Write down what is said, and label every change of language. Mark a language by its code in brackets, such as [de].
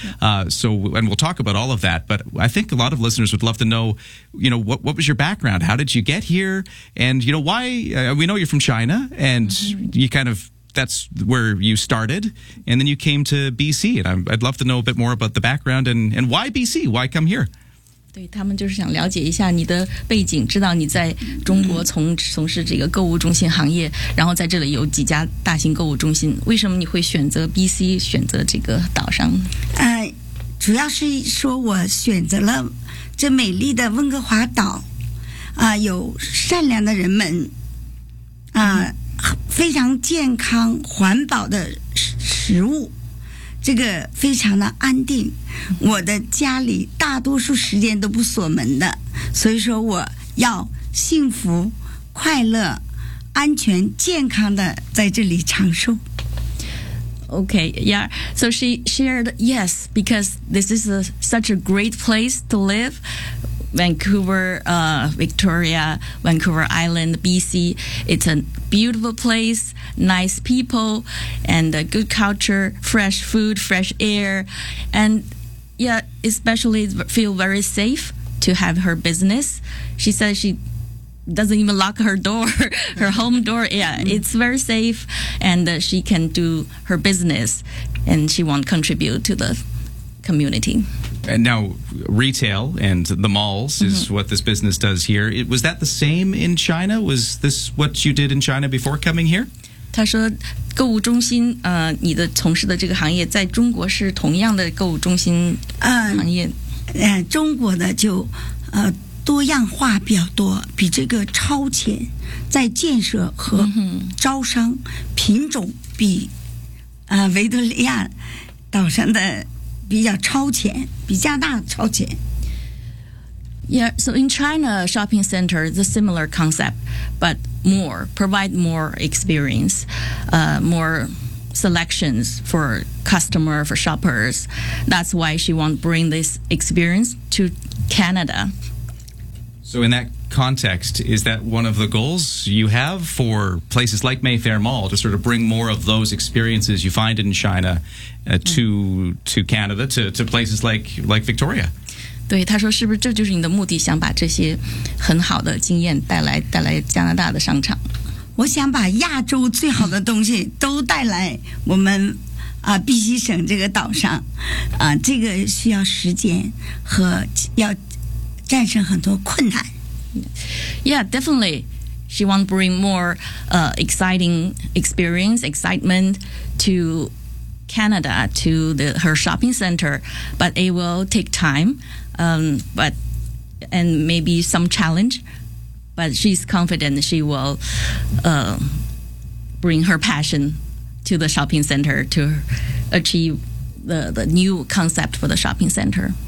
[en] And we'll talk about all of that, but I think a lot of listeners would love to know, you know, what was your background? How did you get here? And, you know, why? We know you're from China, and you kind of, that's where you started, and then you came to BC, and I'd love to know a bit more about the background, and why BC? Why come here? [zh] 对，他们就是想了解一下你的背景，知道你在中国从事这个购物中心行业，然后在这里有几家大型购物中心，为什么你会选择 BC， 选择这个岛上？主要是说我选择了这美丽的温哥华岛，有善良的人们，非常健康环保的食物，这个非常的安定。我的家里大多数时间都不锁门的，所以说我要幸福、快乐、安全、健康的在这里长寿。 [en] Okay, yeah. So she shared yes because this is such a great place to live, Vancouver, Victoria, Vancouver Island, BC. It's a beautiful place, nice people, and a good culture, fresh food, fresh air, and. Yeah, especially feel very safe to have her business. She says she doesn't even lock her door, her home door. Yeah, it's very safe, and she can do her business, and she won't contribute to the community. And now retail and the malls is what this business does here. Was that the same in China? Was this what you did in China before coming here? [zh] 他说购物中心你的从事的这个行业在中国是同样的购物中心行业中国的就多样化比较多，比这个超前，在建设和招商品种比维多利亚岛上的比较超前，比加拿大超前。 [en] Yeah, so in China, shopping center is a similar concept, but more, provide more experience, more selections for customer, for shoppers. That's why she won't bring this experience to Canada. So in that context, is that one of the goals you have for places like Mayfair Mall, to sort of bring more of those experiences you find in China to Canada, to places like Victoria? [zh] 对，他说是不是这就是你的目的，想把这些很好的经验带来加拿大的商场。我想把亚洲最好的东西都带来我们BC 省这个岛上这个需要时间和要战胜很多困难。 [en] Yeah, definitely she want to bring more exciting experience, excitement to Canada, to her shopping center, but it will take timeand maybe some challenge, but she's confident she will bring her passion to the shopping center to achieve the new concept for the shopping center.